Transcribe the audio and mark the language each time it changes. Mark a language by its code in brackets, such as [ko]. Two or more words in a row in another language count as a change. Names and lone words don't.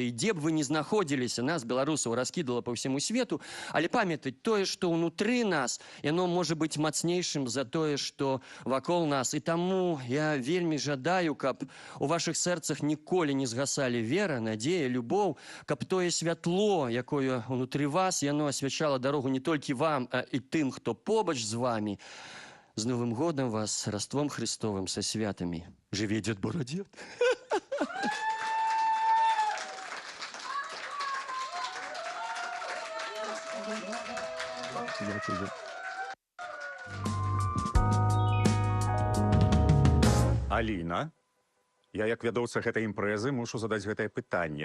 [be] І дзе б вы не знаходзіліся, нас, беларусаў, раскідала па ўсяму свету, але памятаць тое, што ўнутры нас, яно можа быць мацнейшым за тое, што вакол нас. І таму я вельмі жадаю, каб у вашых сэрцах ніколі не згасалі вера, надзея, любоў, каб тое святло, якое ўнутры вас, яно асвячала дарогу не толькі вам, а і тым, хто побач з вамі. [ru] З Новым годом вас, Рождеством Христовым, со святами. [uk] Живе дед Бородет. [be] Аліна, я як вядоўца гэтай імпрэзы мушу задаць гэтае пытанне.